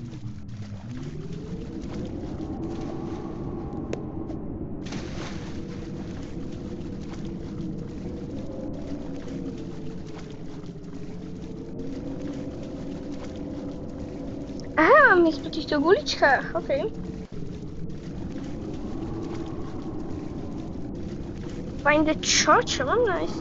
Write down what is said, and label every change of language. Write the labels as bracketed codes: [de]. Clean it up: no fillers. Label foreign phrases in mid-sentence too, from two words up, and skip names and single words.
[sk] Aha, mám ísť po týchto guličkách, OK. [en] Find the [sk] čo? Čo mám nájsť?